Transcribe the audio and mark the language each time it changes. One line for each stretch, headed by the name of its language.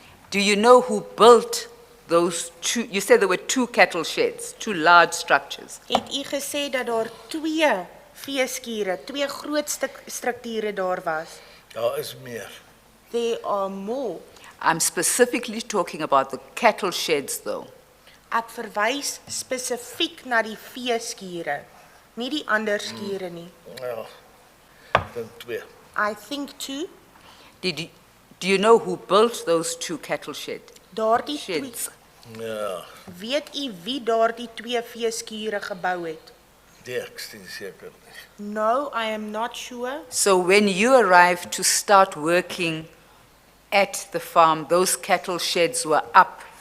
English: Do you know who built those two? You said there were two cattle sheds, two large structures.
Afrikaans: Het u gesê dat daar twee veeskure, twee groot strukture daar was? Daar is meer.
English: There are more. I'm specifically talking about the cattle sheds, though.
Afrikaans: Ek verwys spesifiek na die veeskure, nie die ander skure nie. Ja, dan 2.
English: I think two, Do you know who built those two cattle sheds?
Afrikaans: daardie twee,
English: Sheds.
Afrikaans: Ja, weet u wie daardie twee veeskure gebou het? ek sien seker nie.
English: No, I am not sure. So when you arrived to start working at the farm, those cattle sheds were up.